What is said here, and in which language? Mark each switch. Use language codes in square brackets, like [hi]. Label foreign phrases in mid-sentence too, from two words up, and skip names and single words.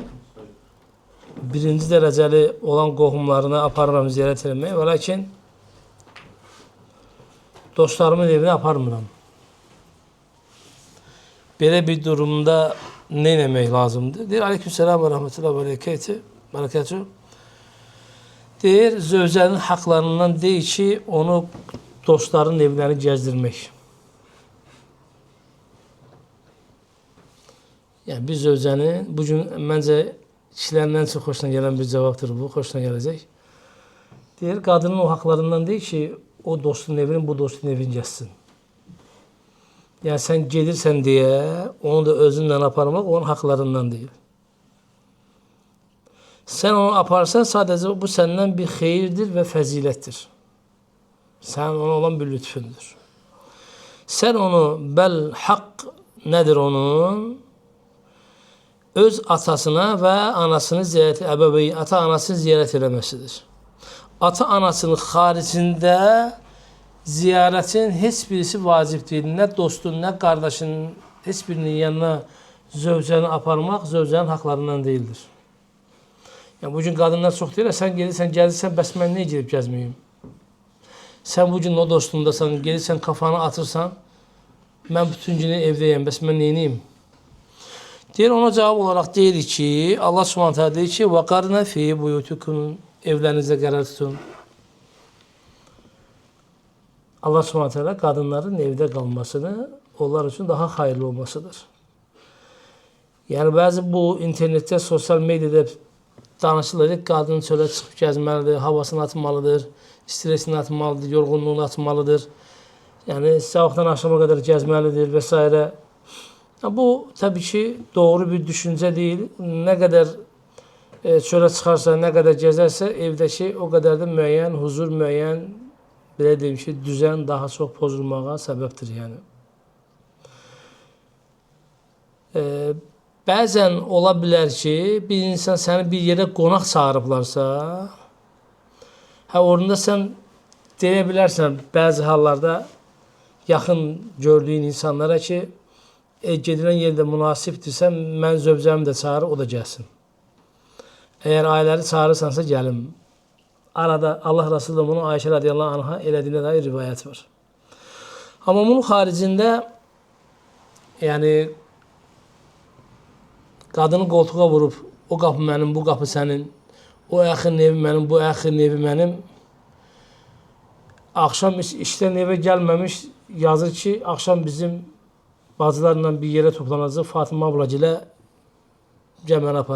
[az] Birinci dereceli olan qohumlarına aparıram ziyaret eləməyə. Və lakin dostlarımın evine aparmıram. [tr] Böyle bir durumda ne demek lazımdır? [ar] Deyir, عليكم السلام و رحمة الله و بركاته. [az] Deyir, zövcənin haqlarından deyir ki, onu dostların evlerini gezdirmek. Yani bir zövcənin, bugün məncə kişilərindən çox xoşuna gələn bir cavabdır bu, xoşuna gələcək. Deyir, qadının o haqlarından deyir ki, o dostun evini, bu dostun evini gezsin. [tr] Yani sen gelirsen diye onu da özünden aparmak onun haklarından değil. Sen onu aparsan sadece bu senden bir hayırdır ve fazilettir. Sen ona olan bir lütfündür. Sen onu hak nedir onun? [az] Öz atasına ve anasını ziyaret, ata anasını ziyaret eləməsidir. [tr] Ata anasının haricinde ziyaretin hiçbirisi vacip değil. Ne dostun, ne kardeşin hiçbirinin yanına zövcəni aparmak zövcənin haklarından değildir. Yani bugün kadınlar çok [az] deyirlər, sen gelirsən, bəs mən niyə girib gəzməyim? Sen bugün o dostundasan, gelirsən kafanı atırsan, mən bütün günü evdeyim, bəs mən neyniyim? Deyir, [tr] ona cevap olarak [az] deyir ki, [ar] الله سبحانه تعالى [az] deyir ki, [ar] وَقَرْنَ فِي بُيُوتُكُمْ [az] evlerinizde qərar tutun. [ar] الله سبحانه تعالى [tr] kadınların evde kalmasını onlar için daha hayırlı olmasıdır. Yani bazı bu internette, sosyal medyada [az] danışılır, kadın çölə çıxıb gəzməlidir, havasını atmalıdır, stresini atmalıdır, yorğunluğunu atmalıdır. [tr] Yani sabahtan akşama kadar gəzməlidir vesaire. Bu tabii ki doğru bir düşünce değil. Ne kadar [az] çölə çıxarsa, [tr] ne kadar [az] gəzərsə evdəki o kadar da müəyyən huzur, müəyyən belə deyim ki, düzen daha çok pozulmağa səbəbdir yani. Bəzən ola bilər ki, bir insan səni bir yere qonaq çağırıblarsa, orada sən deyə bilərsən bəzi hallarda yaxın gördüyün insanlara ki, gedilən yerdə münasibdirsə, mən zövcəmi də çağırır, o da gəlsin. [tr] Eğer aileleri çağırırsansa gəlim. [az] Arada Allah Resulü de bunu Ayşe radıyallahu anh'a elədiyinə dair rivayət var. Ama bunun haricinde yəni qadını qoltuğa vurub, o qapı mənim, bu qapı sənin, o əxinin evi mənim, bu əxinin evi mənim. Axşam işdən evə gəlməmiş yazır ki, axşam bizim bacılarla bir yerə toplanacaq, Fatıma ablagilə gəl mənə apar.